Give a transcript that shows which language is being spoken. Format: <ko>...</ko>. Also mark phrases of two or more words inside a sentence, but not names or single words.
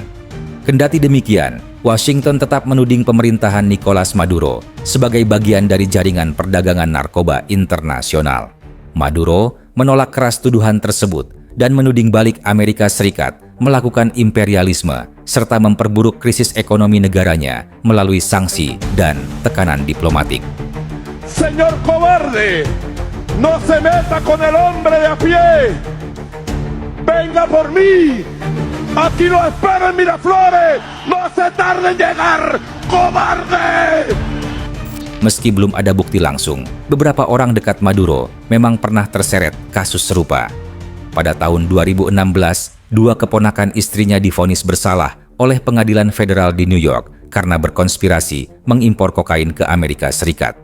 <id>Kendati demikian, Washington tetap menuding pemerintahan Nicolas Maduro sebagai bagian dari jaringan perdagangan narkoba internasional. Maduro menolak keras tuduhan tersebut dan menuding balik Amerika Serikat melakukan imperialisme serta memperburuk krisis ekonomi negaranya melalui sanksi dan tekanan diplomatik.</id> <es>Señor cobarde, no se meta con el hombre de a pie. Venga por mí. Aquí lo espero en Miraflores. No se tarde en llegar, cobarde.</es> <id>Meski belum ada bukti langsung, beberapa orang dekat Maduro memang pernah terseret kasus serupa. Pada tahun 2016, dua keponakan istrinya divonis bersalah oleh pengadilan federal di New York karena berkonspirasi mengimpor kokain ke Amerika Serikat.</id>